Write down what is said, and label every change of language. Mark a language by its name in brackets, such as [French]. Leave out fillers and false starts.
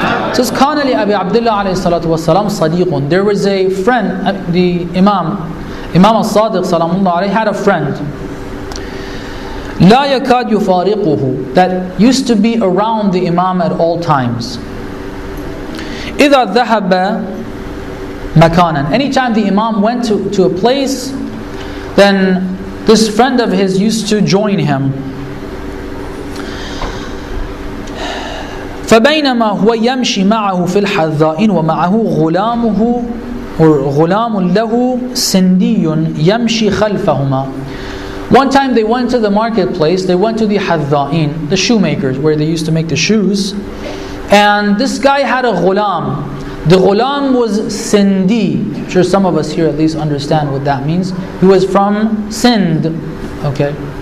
[Arabic] It says, كان لأبي عبد الله عليه الصلاة والسلام صديق. [English] There was a friend, the Imam al-Sadiq salamullah alayhi had a friend. [Arabic] لا يكاد يفارقه, [English] that used to be around the Imam at all times. [Arabic] إذا ذهب مكانا, [English] anytime the Imam went to a place, then this friend of his used to join him. [Arabic] فبينما هو يمشي معه في الحذائين ومعه غلامه غلام له سندي يمشي خلفهما. [English] One time they went to the marketplace, they went to the Hadda'in, the shoemakers, where they used to make the shoes. And this guy had a ghulam. The ghulam was Sindi. I'm sure some of us here at least understand what that means. He was from Sindh. Okay.